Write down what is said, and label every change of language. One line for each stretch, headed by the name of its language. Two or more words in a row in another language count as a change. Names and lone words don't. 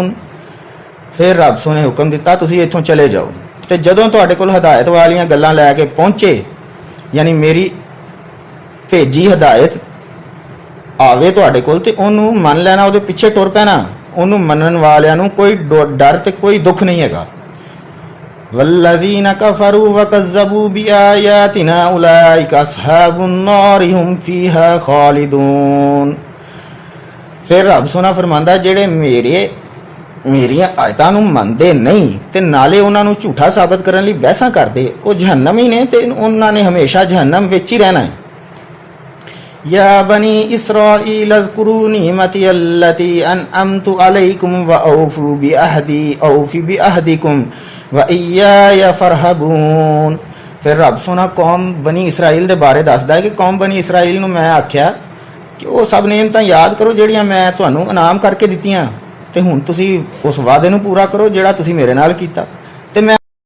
Punjabi: ਫਿਰ ਰੱਬ ਸੋਹਣੇ ਹੁਕਮ ਦਿੱਤਾ ਤੁਸੀਂ ਇੱਥੋਂ ਚਲੇ ਜਾਓ, ਤੇ ਜਦੋਂ ਤੁਹਾਡੇ ਕੋਲ ਹਿਦਾਇਤ ਵਾਲੀਆਂ ਗੱਲਾਂ ਲੈਕੇ ਪਹੁੰਚੇ, ਯਾਨੀ ਮੇਰੀ ਭੇਜੀ ਹਿਦਾਇਤ ਆਵੇ ਤੁਹਾਡੇ ਕੋਲ ਤੇ ਓਨੂੰ ਮੰਨ ਲੈਣਾ, ਉਹਦੇ ਪਿੱਛੇ ਟੁਰ ਪੈਣਾ, ਓਨੂੰ ਮੰਨਣ ਵਾਲਿਆਂ ਨੂੰ ਕੋਈ ਡਰ ਤੇ ਕੋਈ ਦੁੱਖ ਨਹੀਂ ਹੈਗਾ।
Arabic: والذين كفروا وكذبوا بآياتنا أولئك أصحاب النار هم فيها خالدون.
Punjabi: ਫਿਰ ਰੱਬ ਸੋਹਣਾ ਫ਼ਰਮਾਂਦਾ ਜਿਹੜੇ ਮੇਰੀਆਂ ਆਇਤਾਂ ਨੂੰ ਮੰਨਦੇ ਨਹੀਂ ਤੇ ਨਾਲੇ ਉਨ੍ਹਾਂ ਨੂੰ ਝੂਠਾ ਸਾਬਤ ਕਰਨ ਲਈ ਬਹਿਸਾਂ ਕਰਦੇ, ਵੋ ਜਹੰਨਮੀ ਨੇ ਤੇ ਉਨ੍ਹਾਂ ਨੇ ਹਮੇਸ਼ਾ ਜਹੰਨਮ ਵਿਚ ਹੀ ਰਹਿਣਾ ਹੈ।
Arabic: يا بني إسرائيل اذكروا نعمتي التي أنعمت عليكم وأوفوا بعهدكم وإياي فارهبون.
Punjabi: ਫਿਰ ਰੱਬ ਸੋਹਣਾ ਕੌਮ ਬਨੀ ਇਸਰਾਈਲ ਦੇ ਬਾਰੇ ਦੱਸਦਾ ਹੈ ਕਿ ਕੌਮ ਬਨੀ ਇਸਰਾਈਲ ਨੂੰ ਮੈਂ ਆਖਿਆ ਕਿ ਵੋ ਸਭ ਨੇਮਤਾਂ ਯਾਦ ਕਰੋ ਜਿਹੜੀਆਂ ਮੈਂ ਤੁਹਾਨੂੰ ਇਨਾਮ ਕਰਕੇ ਦਿੱਤੀਆਂ, ਤੇ ਹੁਣ ਤੁਸੀਂ ਉਸ ਵਾਅਦੇ ਨੂੰ ਪੂਰਾ ਕਰੋ ਜਿਹੜਾ ਤੁਸੀਂ ਮੇਰੇ ਨਾਲ ਕੀਤਾ। ਤੇ ਮੈਂ